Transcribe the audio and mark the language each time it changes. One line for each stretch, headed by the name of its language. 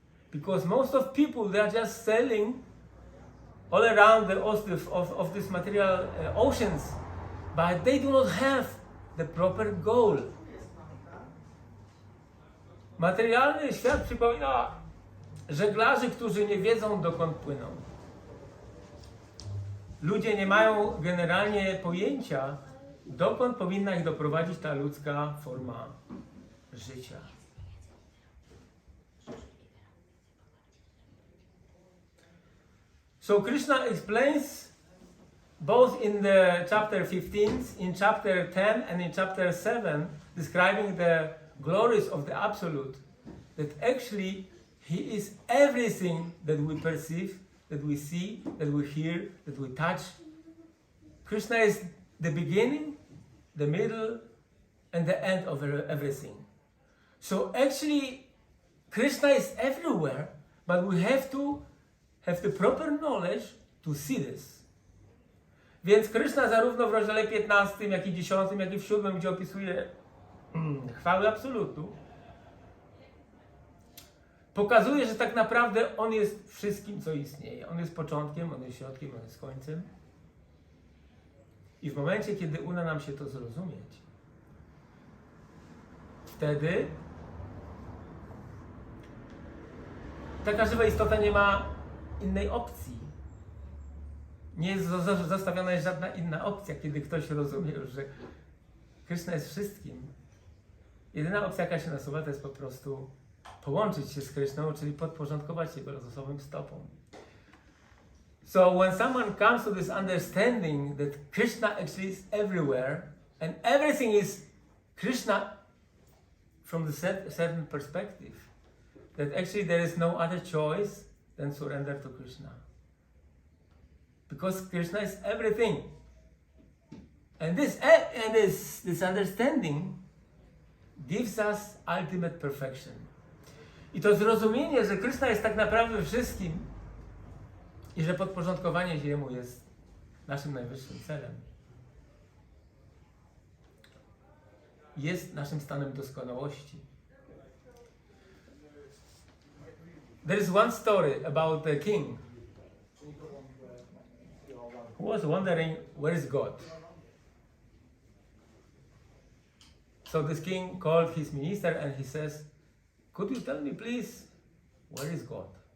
English: Because most of people, they are just sailing all around of this material oceans, but they do not have the proper goal.
Polish: Materialny świat przypomina żeglarzy, którzy nie wiedzą, dokąd płyną. Ludzie nie mają generalnie pojęcia, dokąd powinna ich doprowadzić ta ludzka forma życia.
English: So Krishna explains both in the chapter 15, in chapter 10 and in chapter 7, describing the glories of the Absolute, that actually He is everything that we perceive, that we see, that we hear, that we touch. Krishna is the beginning, the middle, and the end of everything. So actually, Krishna is everywhere, but we have to have the proper knowledge to see this.
Polish: Więc Krishna zarówno w rozdziale 15, jak i 10, jak i w 7, gdzie opisuje chwały Absolutu, pokazuje, że tak naprawdę On jest wszystkim, co istnieje. On jest początkiem, On jest środkiem, On jest końcem. I w momencie, kiedy uda nam się to zrozumieć, wtedy taka żywa istota nie ma innej opcji. Nie jest zostawiona żadna inna opcja, kiedy ktoś rozumie już, że Krishna jest wszystkim. Jedyna opcja, jaka się nasuwa, to jest po prostu połączyć się z Krishną, czyli podporządkować się Jego losowym stopom.
English: So when someone comes to this understanding that Krishna actually is everywhere and everything is Krishna from the certain perspective, that actually there is no other choice than surrender to Krishna. Because Krishna is everything. And this understanding gives us ultimate perfection.
Polish: I to zrozumienie, że Krishna jest tak naprawdę wszystkim i że podporządkowanie się Jemu jest naszym najwyższym celem, jest naszym stanem doskonałości.
English: There is one story about the king who was wondering, where is God? So this king called his minister and he says, could you tell me please, where is God?